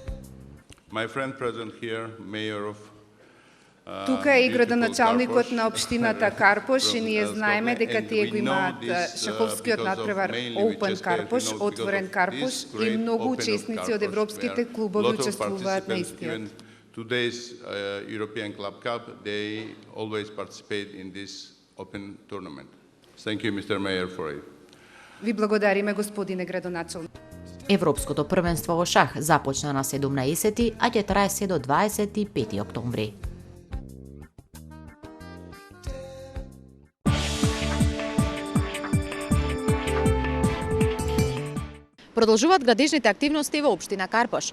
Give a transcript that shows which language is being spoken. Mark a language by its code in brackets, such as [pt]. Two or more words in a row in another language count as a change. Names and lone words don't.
[mk] Тука е и градоначалникот на општината Карпош и ние знаеме дека тие го имаат шаховскиот надпревар Open Карпош, отворен Карпош и многу учесници од европските клубови учествуваат на истиот. [en] Today's European Club Cup, they always participate in this open tournament. Thank you, Mr. Mayor, for it. [mk] Ви благодариме, господине градоначалник. Европското првенство во шах започна на 17, а ќе трае се до 25 октомври. Продолжуваат градежните активности во општина Карпош.